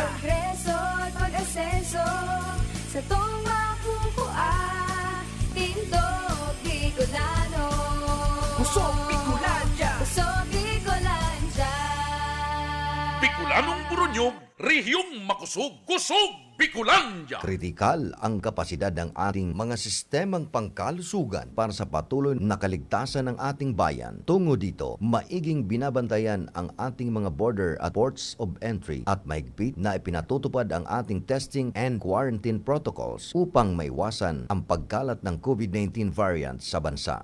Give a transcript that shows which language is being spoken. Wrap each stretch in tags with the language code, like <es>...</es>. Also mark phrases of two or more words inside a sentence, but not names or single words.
<bik>progreso at pag-asenso, sa tong makukuha, tindog Bicolano. Kusog, Bikulan ya. Kusog, Bicolan ya. Bicolanong Buronyog, rehiyong makusog, kusog, Bicolandia.</bik> <tl>Kritikal ang kapasidad ng ating mga sistemang pangkalusugan para sa patuloy na kaligtasan ng ating bayan. Tungo dito, maiging binabantayan ang ating mga border at</tl> <en>ports of entry</en> <tl>at mahigpit na ipinatutupad ang ating</tl> <en>testing and quarantine protocols</en> <tl>upang maiwasan ang pagkalat ng</tl> <en>COVID-19 variant</en> <tl>sa bansa.</tl>